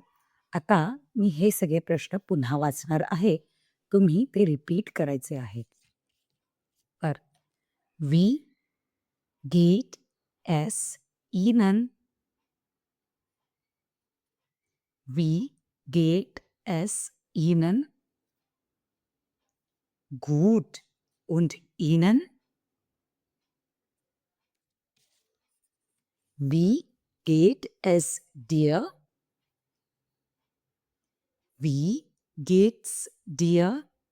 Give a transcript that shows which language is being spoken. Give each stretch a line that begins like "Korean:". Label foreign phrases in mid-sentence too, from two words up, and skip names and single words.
Marathi: आता मी हे सगळे प्रश्न पुन्हा वाचणार आहे. तुम्ही ते रिपीट करायचे आहेत.
German: तर "Wie geht es Ihnen?" "Wie geht es Ihnen?" "Gut und Ihnen?" "Wie geht es dir?" "Wie geht's dir?"